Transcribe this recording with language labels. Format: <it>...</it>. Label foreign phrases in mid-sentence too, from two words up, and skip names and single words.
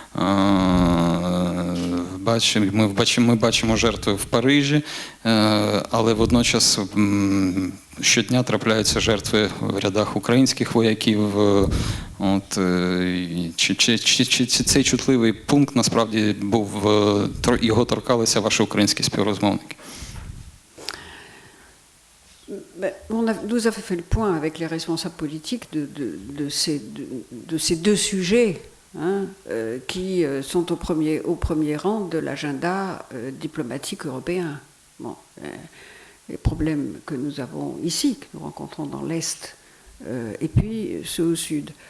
<uk>Ми бачимо жертви в Парижі, але водночас щодня трапляються жертви в рядах українських вояків. Чи цей чутливий пункт насправді його торкалися ваші українські співрозмовники?</uk> <fr>Nous avons fait le point avec les responsables politiques de ces deux sujets qui sont au premier rang de l'agenda diplomatique européen. Bon, les problèmes que nous avons ici, que nous rencontrons dans l'Est, et puis ceux au Sud.</fr>